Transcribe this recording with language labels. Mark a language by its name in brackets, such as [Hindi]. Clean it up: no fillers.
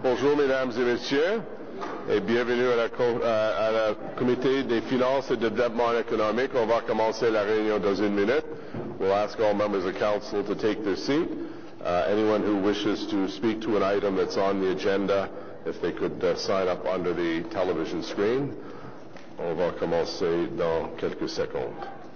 [French] Bonjour, mesdames et messieurs, et bienvenue à la Comité des finances et de développement économique. On va commencer la réunion dans une minute. [English] We'll ask all members of council to take their seat. Anyone who wishes to speak to an item that's on the agenda, if they could sign up under the television screen. [French] On va commencer dans quelques secondes.